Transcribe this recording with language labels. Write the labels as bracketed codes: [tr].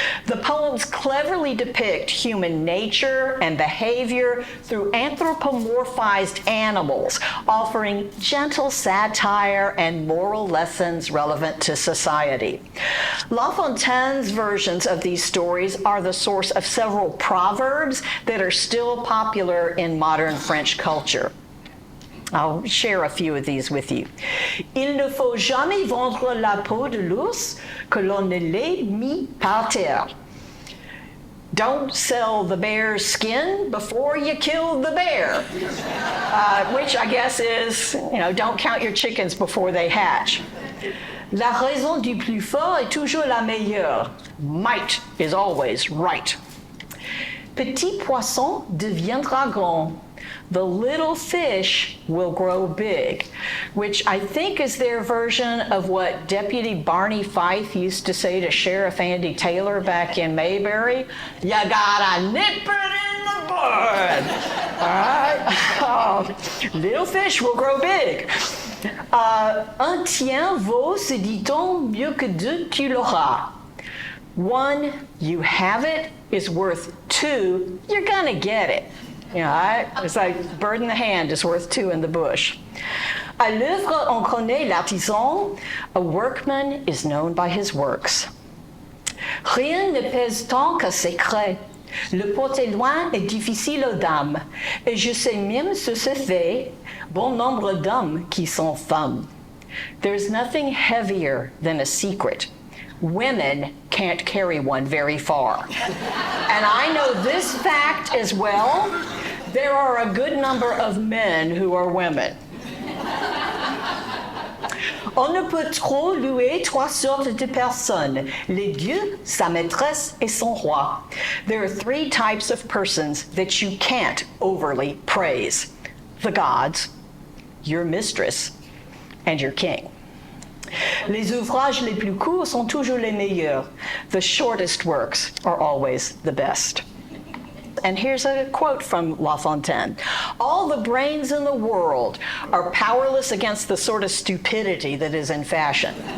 [en] The poems cleverly depict human nature and behavior through anthropomorphized animals, offering gentle satire and moral lessons relevant to society. La Fontaine's versions of these stories are the source of several proverbs that are still popular in modern French culture. I'll share a few of these with you. [fr] Il ne faut jamais vendre la peau de l'ours que l'on ne l'ait mis par terre. [en] Don't sell the bear's skin before you kill the bear, which I guess is, don't count your chickens before they hatch. [fr] La raison du plus fort est toujours la meilleure. [en] Might is always right. [fr] Petit poisson deviendra grand. [en] The little fish will grow big, which I think is their version of what Deputy Barney Fife used to say to Sheriff Andy Taylor back in Mayberry. You gotta nip it in the bud. All right? Little fish will grow big. [fr] Un tien vaut, se dit-on, mieux que deux tu l'auras. [en] One, you have it, is worth two, you're gonna get it. It's like bird in the hand is worth two in the bush. [fr] À l'œuvre, on connaît l'artisan. [en] A workman is known by his works. [fr] Rien ne pèse tant qu'un secret. Le porter loin est difficile aux dames. Et je sais même ce se fait, bon nombre d'hommes qui sont femmes. [en] There's nothing heavier than a secret. Women can't carry one very far. And I know this fact as well. There are a good number of men who are women. [fr] On ne peut trop louer trois sortes de personnes, les dieux, sa maîtresse, et son roi. [en] There are three types of persons that you can't overly praise: the gods, your mistress, and your king. [fr] Les ouvrages les plus courts sont toujours les meilleurs. [en] The shortest works are always the best. And here's a quote from La Fontaine. All the brains in the world are powerless against the sort of stupidity that is in fashion.